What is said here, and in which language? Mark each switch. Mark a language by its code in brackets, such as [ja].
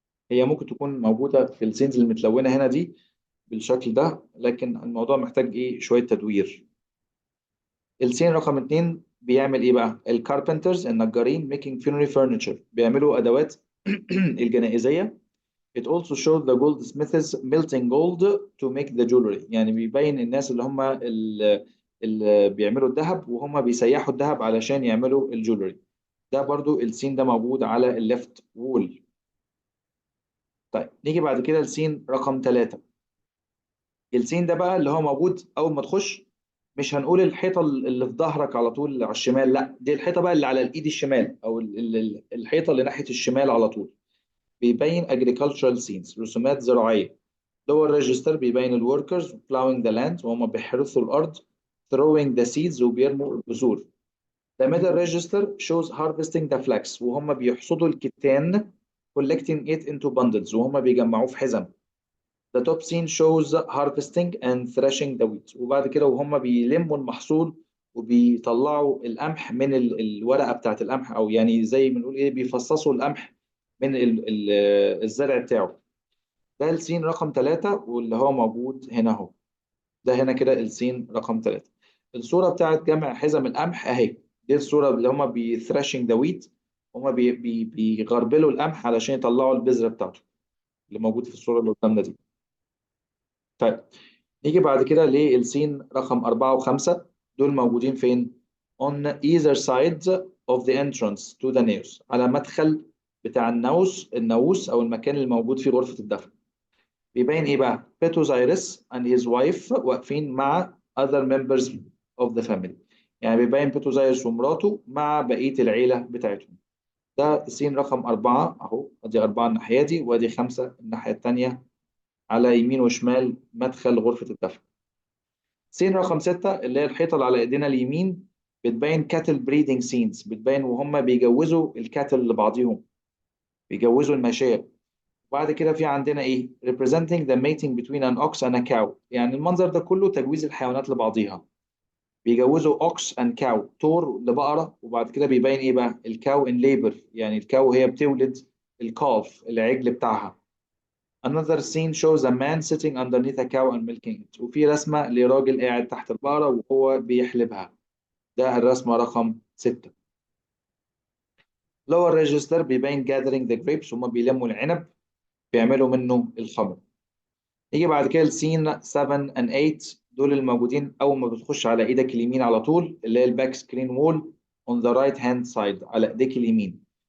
[ar] هي ممكن تكون موجوده في السينز المتلونه هنا دي بالشكل ده، لكن الموضوع محتاج ايه شويه تدوير. السين رقم اتنين بيعمل ايه بقى؟ الكاربنترز النجارين [en] making funerary furniture [ar] بيعملوا ادوات الجنائزيه. [en] It also showed the goldsmiths melting gold to make the jewelry. [ar] يعني بيبين الناس اللي هم اللي بيعملوا الذهب وهم بيسيحوا الذهب علشان يعملوا الجولري. ده برضو السين ده موجود على الليفت وول. طيب نيجي بعد كده السين رقم ثلاثة. السين ده بقى اللي هو موجود أول ما تخش، مش هنقول الحيطة اللي في ظهرك على طول على الشمال، لا دي الحيطة بقى اللي على الإيد الشمال، أو الحيطة اللي ناحية الشمال على طول. بيبين [en] agricultural scenes [ar] رسومات زراعية. [en] lower register [ar] بيبين ال [en] workers plowing the land [ar] وهم بيحرثوا الأرض. [en] throwing the seeds [ar] وبيرموا البذور. [en] the middle register shows harvesting the flax [ar] وهم بيحصدوا الكتان. [en] collecting it into bundles [ar] وهم بيجمعوه في حزم. [en] the top scene shows harvesting and threshing the wheat [ar] وبعد كده وهم بيلموا المحصول وبيطلعوا القمح من الورقة بتاعت القمح، أو يعني زي ما نقول إيه بيفصصوا القمح من الزرع بتاعه. ده السين رقم ثلاثة واللي هو موجود هنا اهو. ده هنا كده السين رقم ثلاثة. الصورة بتاعت جمع حزم القمح اهي. دي الصورة اللي هما بيثراشنج ذا ويت. هما بيغربلوا القمح علشان يطلعوا البذرة بتاعته اللي موجود في الصورة اللي قدامنا دي. طيب نيجي بعد كده للسين رقم أربعة وخمسة. دول موجودين فين؟ [en] on either side of the entrance to the naos [ar] على مدخل بتاع الناموس أو المكان اللي موجود فيه غرفة الدفن. بيبين ايه بقى؟ بيتوزايرس [en] and his wife [ar] واقفين مع [en] other members of the family. [ar] يعني بيبين بيتوزايرس ومراته مع بقية العيلة بتاعتهم. ده سين رقم أربعة أهو، أدي أربعة الناحية دي وأدي خمسة الناحية التانية على يمين وشمال مدخل غرفة الدفن. سين رقم ستة اللي هي الحيطة اللي على إيدينا اليمين بتبين كاتل بريدنج سينز، بتبين وهم بيجوزوا الكاتل لبعضهم، بيجوزوا الماشية. وبعد كده في عندنا ايه [en] representing the mating between an ox and a cow. [ar] يعني المنظر ده كله تجويز الحيوانات لبعضيها. بيجوزوا [en] ox and cow [ar] تور لبقرة، وبعد كده بيبين ايه بقى الكاو [en] in labor، [ar] يعني الكاو هي بتولد الكالف العجل بتاعها. [en] another scene shows a man sitting underneath a cow and milking it. [ar] وفي رسمة لراجل قاعد تحت البقرة وهو بيحلبها. ده الرسمة رقم 6. [en] lower register [ar] بيبين [en] gathering the grapes، [ar] هما بيلموا العنب بيعملوا منه الخمر. يجي بعد كده السين 7 and 8. دول الموجودين اول ما بتخش على ايدك اليمين على طول اللي هي الباك سكرين وول [en] on the right hand side [ar] على ايديك اليمين.